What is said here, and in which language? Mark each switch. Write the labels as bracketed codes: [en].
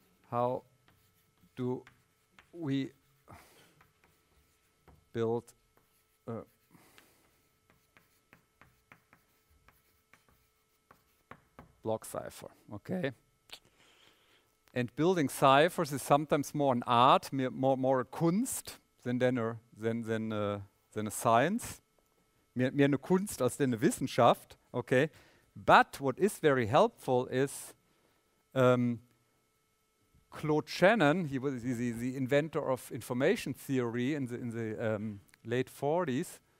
[en] How do we build a block cipher? Okay. And building ciphers is sometimes more an art, more a Kunst than a science. [de] Mehr eine Kunst als eine Wissenschaft, okay? [en] But what is very helpful is Claude Shannon. He was the inventor of information theory in the late 40s.